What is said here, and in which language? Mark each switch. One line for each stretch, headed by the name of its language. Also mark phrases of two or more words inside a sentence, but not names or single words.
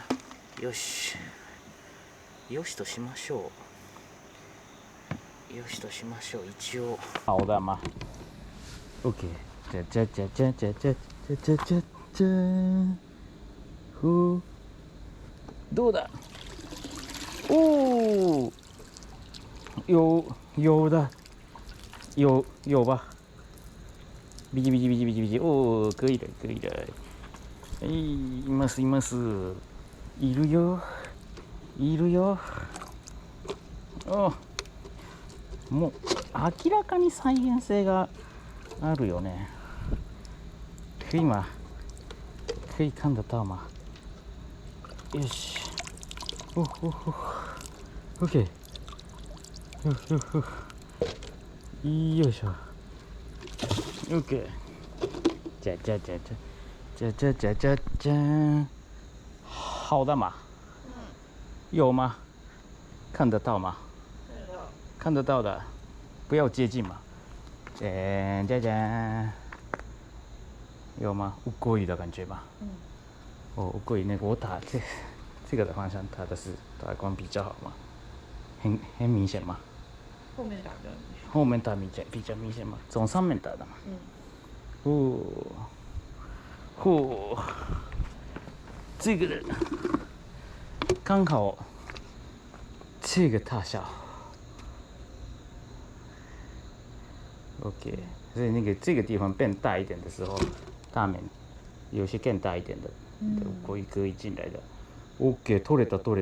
Japanese: よしとしましょう。一応。おだま。 OK， 呼，どうだ？
Chinese: 哦，有的，有吧？ビジビジビジビジビジ，哦，可以的，可以的。哎，
Japanese: いますいます。いるよ、いるよ。あ、もう明らかに再現性があるよね。
Chinese: 可以吗？可以看得到吗？
Japanese: よし。OK。よいしょ。OK。じゃじゃじゃじゃじゃじゃじゃじゃじゃん。
Chinese: 好的吗？有吗？看得到吗？看得到的，不要接近嘛。じゃじゃじゃ。有吗？乌龟的感觉吗？哦，乌龟那个我打这个的方向，它打光比较好嘛，很明显嘛。后面打比较明显。后面打比较明显嘛，从上面打的嘛。这个人刚好这个大小。OK， 所以那个这个地方变大一点的时候，大面有些更大一点的乌龟可以进来的。OK， 取れた。